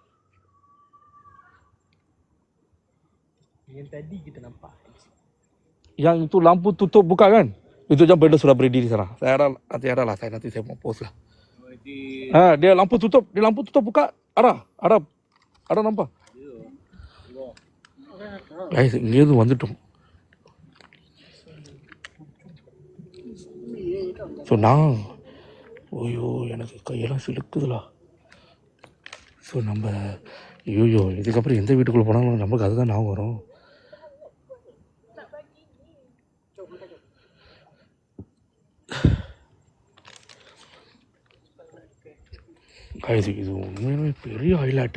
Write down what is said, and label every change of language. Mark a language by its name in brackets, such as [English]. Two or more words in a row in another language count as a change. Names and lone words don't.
[Malay] Yang tadi kita nampak. Yang itu lampu tutup buka kan? Itu jam benda sudah berdiri di sana. Nanti saya mau post lah. Dia lampu tutup buka, ada nampak? Guys, [Tamil] இங்கேருந்து வந்துட்டோம். ஸோ ஐயோ எனக்கு கையெல்லாம் சிலுக்குதுலா. ஸோ நம்ம ஐயோ இதுக்கப்புறம் எந்த வீட்டுக்குள்ளே போனாலும் நமக்கு அதுதான் ஞாபகம் வரும். காய்ஸ், இது உண்மையுமே பெரிய ஹைலைட்டு.